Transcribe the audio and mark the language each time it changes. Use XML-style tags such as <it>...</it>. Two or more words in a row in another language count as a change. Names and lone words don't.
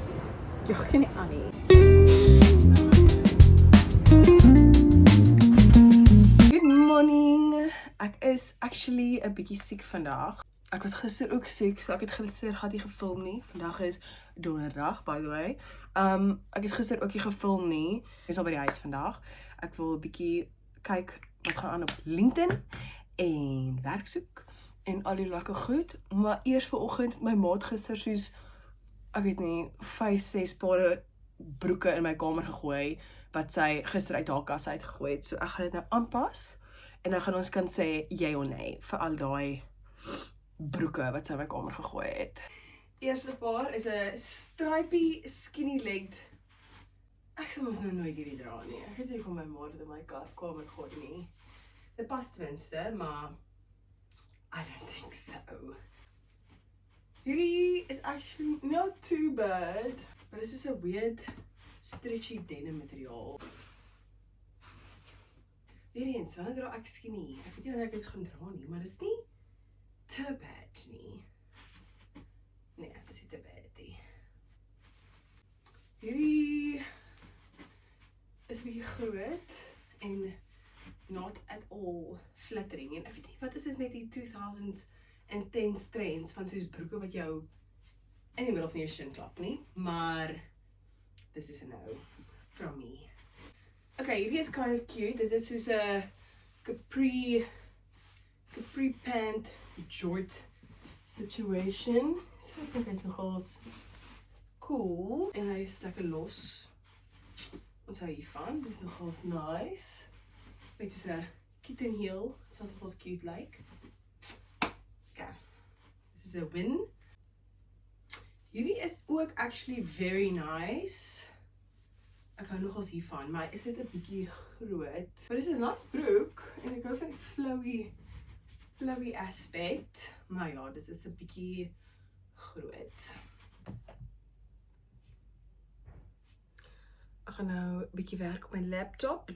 <af>Jaag jy nie aan nie.</af> <en>Good morning.</en> <af>Ek is actually 'n bietjie siek vandag. Ek was gister ook siek, so ek het gister glad nie gefilm nie. Vandag is donderdag,</af> <en>by the way.</en> <af>Ek het gister ook nie gefilm nie. Ek is al by die huis vandag. Ek wil 'n bietjie kyk wat gaan aan op LinkedIn en werk soek en al die lekker goed. Maar eers vanoggend my maat gister soos ek weet nie 5-6 pare broeke in my kamer gegooi wat sy gister uit haar kas uitgegooi het. So ek gaan dit nou aanpas en dan gaan ons kan sê jy of nee vir al daai broeke wat sy in my kamer gegooi het. Eerste paar is 'n</af> <en>stripy skinny legged.</en> <af>Ek sou mos nou nooit hierdie dra nie. Ek weet nie hoe my ma dit in my kamer gooi nie. Dit pas tenminste, maar</af> <en>I don't think so.</en> <af>Hierdie is</af> <en>actually not too bad, but this is a weird stretchy denim materiaal.</en> <af>Hierdie eens, wanneer dra ek skinny? Ek weet nie wanneer ek dit gaan dra nie, maar dit is nie te bad nie. Nee, dit is nie te bad nie. Hierdie is 'n bietjie groot en</af> <en>not at all flattering.</en> <af>En ek weet nie, wat is dit met die 2010s trends van soos broeke wat jou in die middel van jou shin klap nie, maar</af> <en>this is a no from me.</en> <af>Okay, hierdie is</af> <en>kind of cute.</en> <af>Dit is soos 'n</af> <en>capri pant jort situation.</en> <af>So ek dink hy's nogals cool en hy is lekker los. Ons hou hiervan. Dis nogals nice. Weet jy, 'n kitten heel, sal nogals</af> <en>cute like.</en> <af>Okay.</af> <en>This is a win.</en> <af>Hierdie is ook</af> <en>actually very nice.</en> <af>Ek hou nogals hiervan, maar is dit 'n bietjie groot. Maar dis 'n nice broek en ek hou van die</af> <en>flowy aspect.</en> <af>Maar ja, dis is 'n bietjie groot. Ek gaan nou 'n bietjie werk op my laptop.</af>